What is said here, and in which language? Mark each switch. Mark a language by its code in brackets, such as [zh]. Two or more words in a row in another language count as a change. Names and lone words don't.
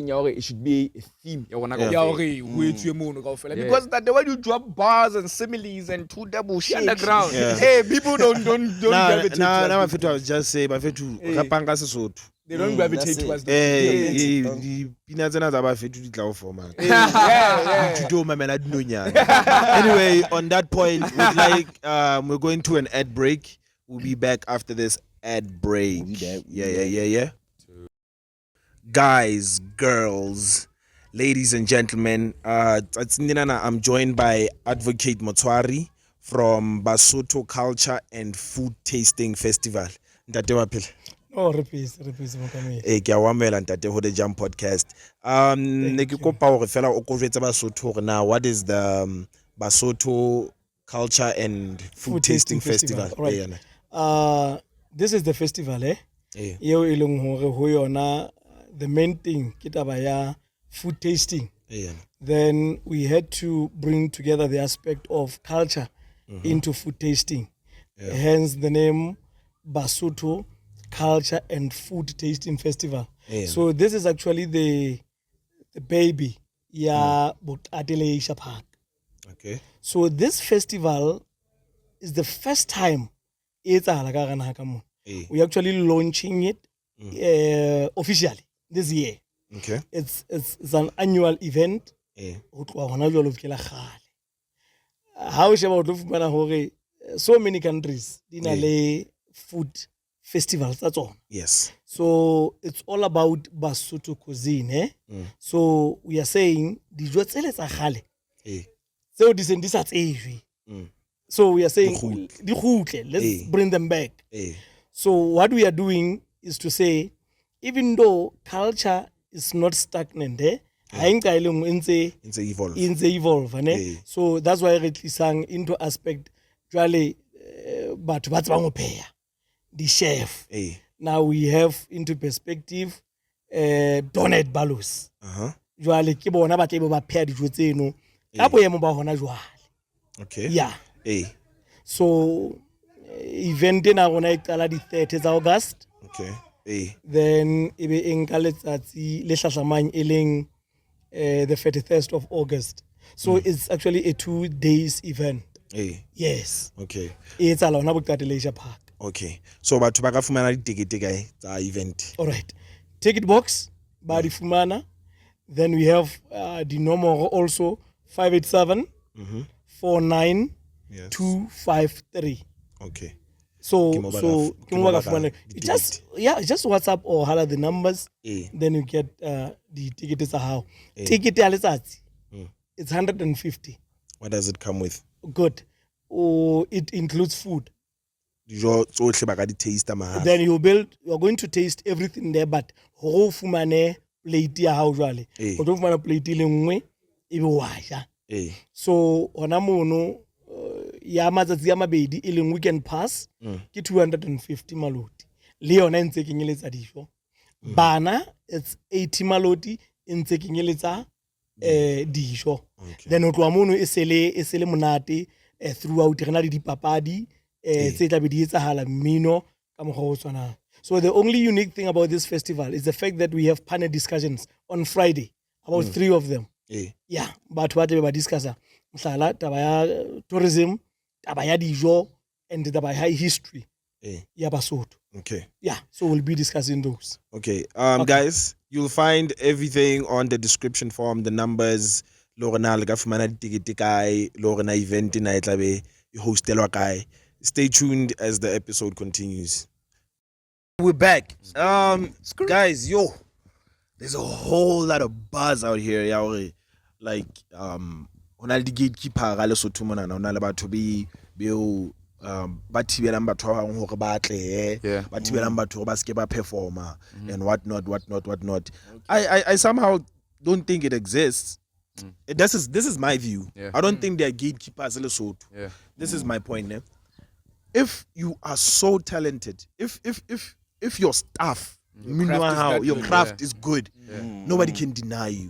[en] It should be a theme. Yeah. Because that the way you drop bars and similes and two double shit Underground. Yeah. Hey, people don't gravitate Nah, towards my it. I was just saying, my [st] fetu rapanga Sesotho. [en] They don't that's gravitate it. towards the The peanuts and other [st] fetu di tla [en] for man. yeah. To my man, I don't know nyana. Anyway, on that point, we're going to an ad break. We'll be back after this ad break. Yeah. Guys, girls, ladies and gentlemen, I'm joined by Advocate Motwari from Basotho Culture and Food Tasting Festival. [st] Ntate wa phela. [en] Oh, repeat, Mokamedi. [st] Ke a wamela ntate ho the Jump podcast. Ne ke kopa hore fela o ko jwetsa Basotho hore [en] now what is the Basotho Culture and Food Tasting Festival? Right. This is the festival, Yeah. [st] Eo e leng hore ho yona [en] the main thing [st] ke taba ya [en] food tasting. [st] Yeah. [en] Then we had to bring together the aspect of culture into food tasting. Hence the name Basotho Culture and Food Tasting Festival. Yeah. So this is actually the baby ya Botatelei Park. Okay. So this festival it's the first time it's Eh. we actually launching it officially this year. Okay. It's an annual event. Eh. [st] Ho tloha hona jwale ho fikela kgale. Ha o sheba o tlo fumana hore [en] so many countries [st] di na le [en] food festivals [st] tsa tsona. [en] Yes. So it's all about Basotho cuisine. So we are saying [st] dijo tsele tsa kgale [en] Eh. [st] tseo di seng di sa tsejwe. [en] So we are saying [st] di kgutle, [en] let's bring them back. Eh. So what we are doing is to say, even though culture is not stagnant, [st] ha e nka e le nngwe e ntse evolve, ne? [en] So that's why [st] re tlisang [en] into aspect [st] jwale batho ba tsebang ho pheha, [en] the chef. Now we have into perspective Donald Balos. [st] Jwale ke bona ba tle ba pheha dijo tseno ka boemo ba hona jwale. [en] Okay. [st] Yeah. So event ena rona e qala di 30 tsa August. [en] Okay. [st] Then e be enka letsatsi le hlahlamang e leng [en] the 31st of August. So it's actually a 2 days event. Yes. Okay. [st] It's ala hona Bukati Leisure Park. [en] Okay. [st] So batho ba ka fumana di-ticket kae tsa event? [en] All right. Ticket box ba di fumana. Then we have the number also 587 49 253. Okay. So just WhatsApp or holla the numbers. Then you get the tickets are how. Ticket it's 150. What does it come with? Good. Oh, it includes food. [st] Dijo tsohle ba ka di taste mahala. [en] Then you are going to taste everything there, but [st] ho fumane plate ya hao jwale. O tlo fumana plate le nngwe e be wa ja. So ona mono ya matsatsi ya mabedi e leng [en] weekend pass [st] ke 250 maloti. Le yona ntse kenyeletsa dijo. Bana it's 80 maloti ntse kenyeletsa dijo. Then o tloa mono e sele monate throughout rena le dipapadi tse tla be di etsahala mmino ka mokgwa o tshwanang. [en] So the only unique thing about this festival is the fact that we have panel discussions on Friday, about 3 of them. Yeah, [st] batho ba tla be ba discussa mohlala taba ya tourism, taba ya dijo, and taba ya history ya Basotho. [en] Okay. Yeah, so we'll be discussing those. Okay. Guys, you'll find everything on the description form, the numbers, [st] lorena le ka fumana di-ticket kae, lorena event na e tla be e hostelwa kae. [en] Stay tuned as the episode continues. We're back. Guys, there's a whole lot of buzz out here, yaore. [st] Like hona le gatekeeper ga le Sotho mona na hona le batho ba thibelang batho ba bang hore ba tle ba thibelang batho hore ba ske ba performa [en] and whatnot. I somehow don't think it exists. This is my view. I don't think there are gatekeepers in Lesotho. This is my point. If you are so talented, if your stuff, your craft is good, nobody can deny you.